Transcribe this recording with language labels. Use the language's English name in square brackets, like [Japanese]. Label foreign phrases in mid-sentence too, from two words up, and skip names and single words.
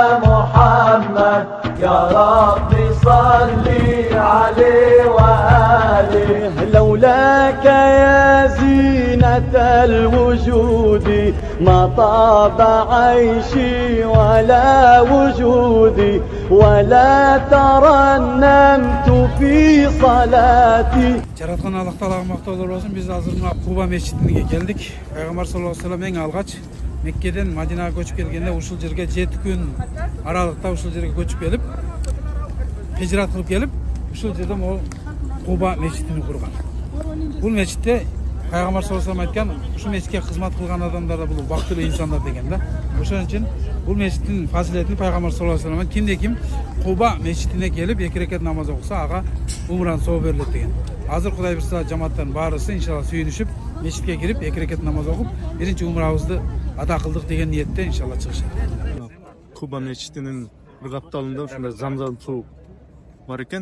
[Arabic] محمد يا رب صل عليه وآله لولاك يا زينة الوجود ما طاب عيشي ولا وجودي ولا ترنمت في صلاتي. [Kyrgyz] Жараткан Аллах Таалага мактоолор болсун. Биз азыр мына Куба мешитине келдик. Пайгамбар [Arabic] صلى الله عليه وسلم [Kyrgyz] эң алгач Меккеден Мадинага көчүп келгенде ушул жерге 7 күн аралыкта ушул жерге көчүп келип, хижрат кылып келип, ушул жерде могу Куба мешитин курган. Бул мешитте Пайгамбар [Arabic] صلى الله عليه وسلم [Kyrgyz] айткан, ушул мешитке кызмат кылган адамдар да бул бактылуу инсандар деген да. Ошон үчүн бул мешиттин фазилетин Пайгамбар [Arabic] صلى الله عليه وسلم [Kyrgyz] кимде ким Куба мешитине келип 2 рекат намаз окуса ага умран соо берилет деген. Азыр Кудай бурса жамааттын баарысы иншалла сүйүнүшүп мешитке кирип 2 рекат намаз окуп биринчи умрабызды ада кылдык деген ниетте иншалла чыгышат. Куба мешитинин бир капталында ушундай замзам суу бар экен.